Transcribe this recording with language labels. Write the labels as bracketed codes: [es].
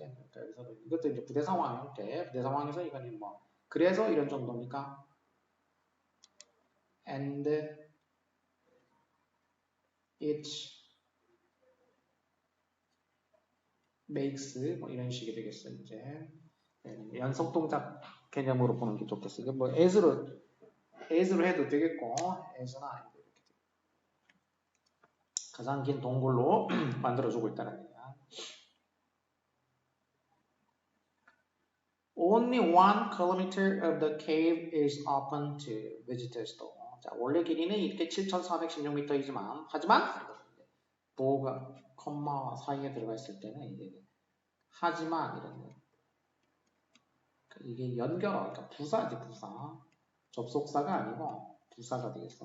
[ko] 그러니까 여기서 이것도 이제 부대 상황 형태. 부대 상황에서 이건 뭐 그래서 이런 정도니까 [en] and it makes [ko] 뭐 이런 식이 되겠어 이제 연속 동작 개념으로 보는 게 좋겠어. 이게 뭐 as로 해도 되겠고 as는 아니고 이렇게 가장 긴 동굴로 만들어주고 있다는 얘기야. [en] Only 1 kilometer of the cave is open to visitors. [ko] 자, 원래 길이는 이렇게 7,416m이지만 하지만 보호가 컴마 사이에 들어가 있을 때는 이게 하지만 이런 거. 이게 연결어, 그러니까 부사지 부사. 접속사가 아니고 부사가 되겠어.